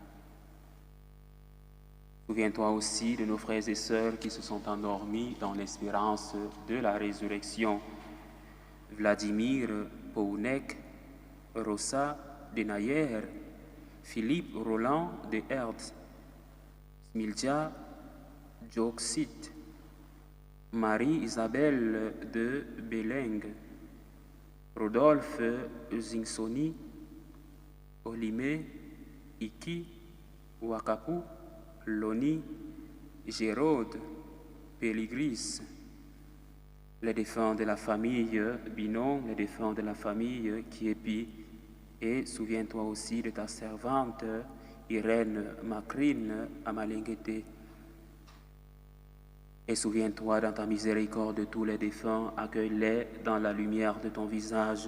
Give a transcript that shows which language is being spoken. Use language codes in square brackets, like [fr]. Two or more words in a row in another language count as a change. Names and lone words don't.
[fr] Souviens-toi aussi de nos frères et sœurs qui se sont endormis dans l'espérance de la résurrection. Vladimir Pounek, Rosa Denayer, Philippe Roland de Hertz, Smilja Joxit, Marie-Isabelle de Beleng, Rodolphe Zingsoni, Olime Iki, Wakapu, Loni, Géraude, Péligris, les défunts de la famille Binon, les défunts de la famille Kiepi, et souviens-toi aussi de ta servante Irène Macrine à Malinguete. Et souviens-toi dans ta miséricorde de tous les défunts, accueille-les dans la lumière de ton visage.